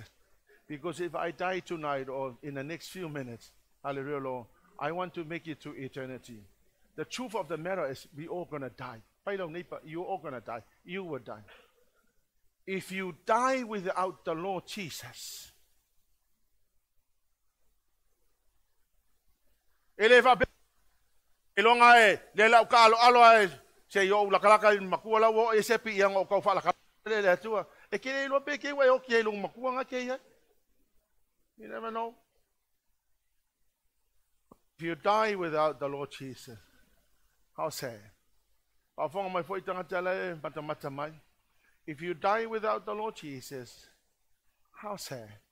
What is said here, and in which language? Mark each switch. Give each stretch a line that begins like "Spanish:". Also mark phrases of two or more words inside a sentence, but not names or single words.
English: Because if I die tonight or in the next few minutes, hallelujah, Lord, I want to make it to eternity. The truth of the matter is we all going to die. You're all going to die. You will die. If you die without the Lord Jesus, se yo la kalaka makua la wo e se pi yang o ka fa la ka le tua e ke lo pe ke wa o ke lo makua nga ke ya. You never know. If you die without the Lord Jesus, how sad. If you die without the Lord Jesus, how sad.